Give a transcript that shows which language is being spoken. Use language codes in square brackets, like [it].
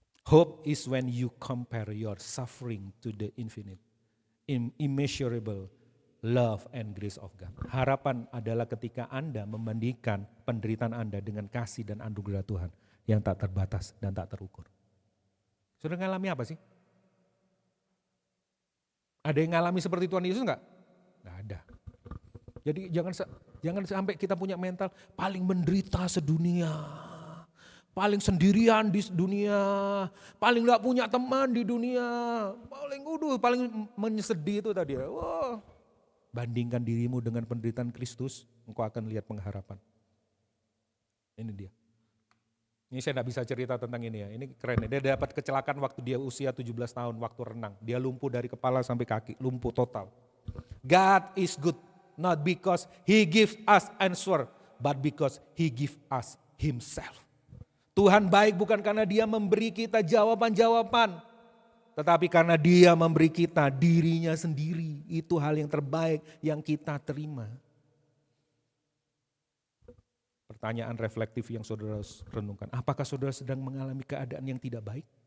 [en] Hope is when you compare your suffering to the infinite, immeasurable love and grace of God. [id] Harapan adalah ketika Anda membandingkan penderitaan Anda dengan kasih dan anugerah Tuhan yang tak terbatas dan tak terukur. Sudah ngalami apa sih? Ada yang ngalami seperti Tuhan Yesus enggak? Enggak ada. Jadi jangan sampai kita punya mental paling menderita sedunia, paling sendirian di dunia, paling gak punya teman di dunia, paling menyesedih itu tadi. Wah, bandingkan dirimu dengan penderitaan Kristus, engkau akan lihat pengharapan. Ini dia. Ini saya tidak bisa cerita tentang ini ya, ini keren. Dia dapat kecelakaan waktu dia usia 17 tahun, waktu renang. Dia lumpuh dari kepala sampai kaki, lumpuh total. [en] God is good. Not because He gives us answer, but because He gives us Himself. [id] Tuhan baik bukan karena Dia memberi kita jawaban-jawaban, tetapi karena Dia memberi kita dirinya sendiri. Itu hal yang terbaik yang kita terima. Pertanyaan reflektif yang saudara renungkan. Apakah saudara sedang mengalami keadaan yang tidak baik?